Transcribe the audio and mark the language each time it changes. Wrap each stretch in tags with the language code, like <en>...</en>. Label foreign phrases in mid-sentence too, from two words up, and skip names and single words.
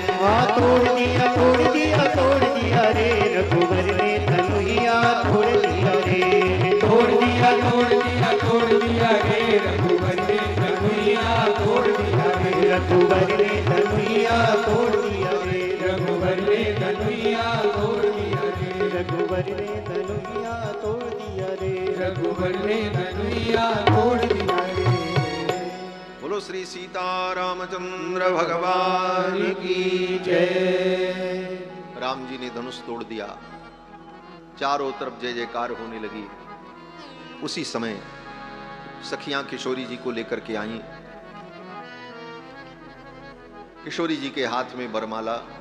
<hi>हाँ तोड़ दिया, तोड़ दिया, तोड़ दिया रे, रघुबर ने धनुइया तोड़ दिया रे, तोड़ दिया, तोड़ दिया, तोड़ दिया रे, रघुबर ने धनुइया तोड़ दिया रे, रघुबर ने धनुइया तोड़ दिया रे, रघुबर ने धनुइया तोड़ दिया रे, रघुबर ने धनुइया तोड़ दिया रे, रघुबर ने धनुइया तोड़ दिया रे। बोलो श्री सीतारामचंद्र भगवान की जय। राम जी ने धनुष तोड़ दिया, चारों तरफ जय जयकार होने लगी। उसी समय सखियां किशोरी जी को लेकर के आईं। किशोरी जी के हाथ में बरमाला।</hi>